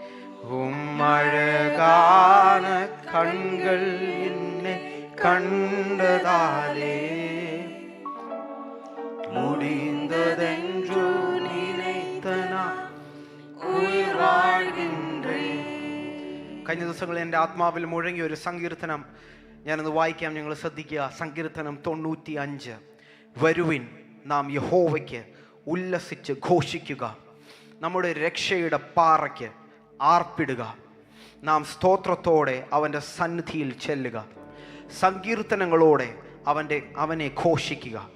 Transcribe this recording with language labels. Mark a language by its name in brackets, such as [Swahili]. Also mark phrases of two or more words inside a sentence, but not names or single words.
[Tamil] உம்மழகான கண்கள் என்னை கண்டதாலே முடிந்ததென்று நினைத்த நான் ഉയിർ வாழ்கின்றேൻ. [Malayalam] കഴിഞ്ഞ ദിവസങ്ങളിൽ എൻ്റെ ആത്മാവിൽ മുഴങ്ങിയ ഒരു സങ്കീർത്തനം ഞാനൊന്ന് വായിക്കാം, നിങ്ങൾ ശ്രദ്ധിക്കുക. സങ്കീർത്തനം 95. വരുവിൻ നാം യഹോവയ്ക്ക് ഉല്ലസിച്ച് ഘോഷിക്കുക, നമ്മുടെ രക്ഷയുടെ പാറയ്ക്ക് ആർപ്പിടുക, നാം സ്തോത്രത്തോടെ അവൻ്റെ സന്നിധിയിൽ ചെല്ലുക, സങ്കീർത്തനങ്ങളോടെ അവനെ ഘോഷിക്കുക.